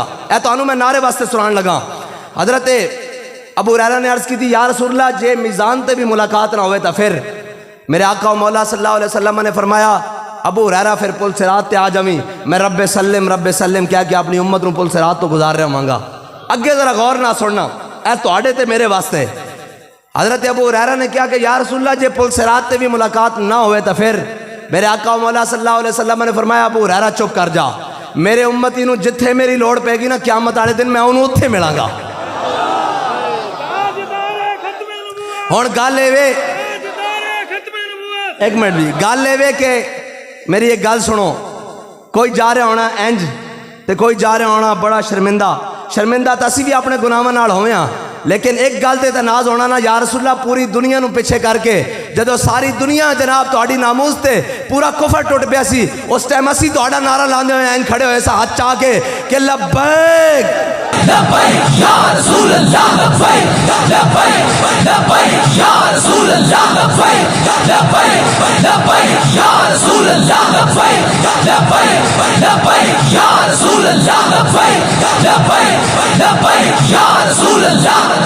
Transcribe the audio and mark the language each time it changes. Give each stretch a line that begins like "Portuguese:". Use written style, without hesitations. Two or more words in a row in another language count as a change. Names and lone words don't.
Punjabi: اے تانوں میں نعرے واسطے سنان لگا. حضرت ابو ہریرہ نے عرض کی تھی
Arabic: یا رسول اللہ
Punjabi: جے میزان تے بھی ملاقات نہ ہوئے تو پھر؟ میرے آقا مولا
Arabic: صلی اللہ علیہ وسلم
Punjabi: نے فرمایا ابو ہریرہ پھر پل صراط تے آ جاویں میں
Arabic: رب سلم
Punjabi: کہہ کے اپنی امت نو پل صراط تو گزار رہا ہوں گا. اگے ذرا غور نہ سننا، اے تواڈے تے میرے واسطے. حضرت ابو ہریرہ نے کہا کہ
Arabic: یا رسول اللہ
Punjabi: جے پل صراط تے بھی ملاقات نہ ہوئے تو پھر؟ میرے آقا مولا
Arabic: صلی اللہ علیہ وسلم
Punjabi: نے فرمایا ابو ہریرہ چپ کر جا، میرے امتی نو جتھے میری لوڑ پے گی نا قیامت والے دن میں انہوں اتھے ملاں گا. ہن گل اے وے ایک منٹ بھی گل اے وے کہ میری ایک گل سنو، کوئی جا رہا ہونا انج تے کوئی جا رہا ہونا بڑا شرمندہ تا اسی بھی اپنے گناہاں نال ہوئے ہاں، لیکن ایک گل تے ناز ہونا نا
Arabic: یا رسول اللہ
Punjabi: پوری دنیا نو پیچھے کر کے جدو ساری دنیا جناب تہاڈی ناموز تے پورا کفر ٹوٹ پیا سی اس ٹائم اسی تہاڈا نعرہ لاندے ہوئے این کھڑے ہوئے سا ہاتھ چاہ کے کہ
Arabic: لبیک لبیک یا رسول اللہ لبیک لبیک لبیک یا رسول اللہ لبیک لبیک لبیک یا رسول اللہ لبیک لبیک لبیک یا رسول اللہ لبیک لبیک لبیک یا رسول اللہ.